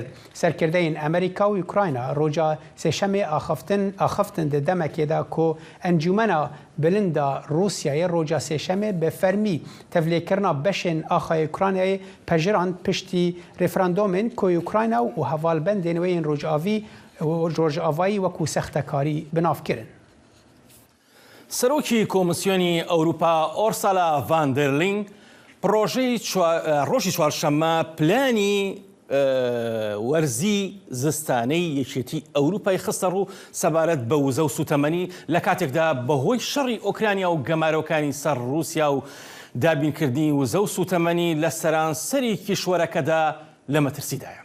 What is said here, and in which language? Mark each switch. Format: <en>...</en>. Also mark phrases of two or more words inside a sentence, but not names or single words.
<ku>Serkirdeyên Amerîka û Ukrayna roja sêşemê axaftin di demekê de ku encûmena bilinda Rûsyayê roja sêşemê bi fermî tevlêkirina beşên axaya Ukraynayê pejirand piştî referandumên ku Ukrayna û hevalbendên wê yên rojavayî wekû sextekarî binavkirin.</ku> <ckb>سەرۆکی کۆمسیۆنی ئەوروپا ئۆرسالا ڤاندەرلینگ ڕۆژی چوارشەممە پلانی وەرزی زستانەی یەکێتی ئەوروپای خستە ڕوو سەبارەت بە وزە و سوتەمەنی لە کاتێکدا بەهۆی شەڕی ئۆکرانیا و گەمارۆکانی سەر رووسیا و دابینکردنی وزە و سوتەمەنی لە سەرانسەری کیشوەرەکەدا لە مەترسیدایە.</ckb>